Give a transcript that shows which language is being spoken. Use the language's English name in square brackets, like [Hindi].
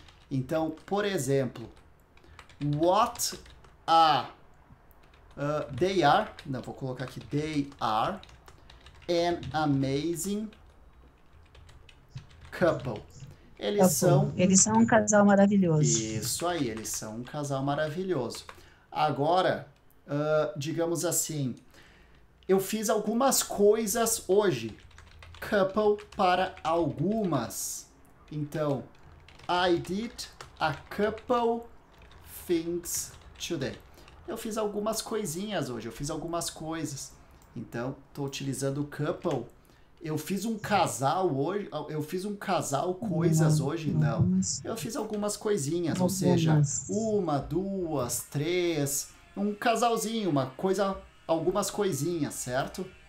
[Portuguese] Então, por exemplo, [English] what they are, [Portuguese] não, vou colocar aqui, [English] they are an amazing couple. [Portuguese] Eles são um casal maravilhoso. Isso aí, eles são um casal maravilhoso. Agora, digamos assim, eu fiz algumas coisas hoje. Couple para algumas. [English] Então, I did a couple things today. [Portuguese] Eu fiz algumas coisinhas hoje, eu fiz algumas coisas. Então, estou utilizando o couple. Eu fiz um casal hoje, coisas hoje, não. Eu fiz algumas coisinhas, ou seja, 1, 2, 3, um casalzinho, algumas coisinhas, certo?